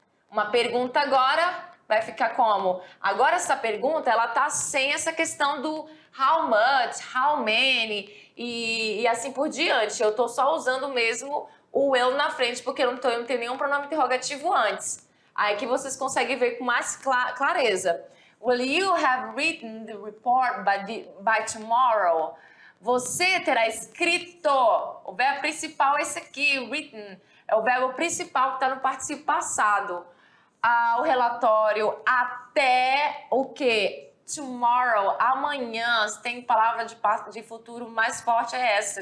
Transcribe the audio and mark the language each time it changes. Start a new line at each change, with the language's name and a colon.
Portuguese: Uma pergunta agora vai ficar como? Agora essa pergunta, ela tá sem essa questão do how much, how many e assim por diante. Eu tô só usando mesmo o will na frente, porque eu não tenho nenhum pronome interrogativo antes. Aí que vocês conseguem ver com mais clareza.
English: Will you have written the report by tomorrow?
Portuguese: Você terá escrito. O verbo principal é esse aqui, written. É o verbo principal que está no particípio passado. O relatório até o quê? Tomorrow, amanhã. Se tem palavra de futuro mais forte é essa.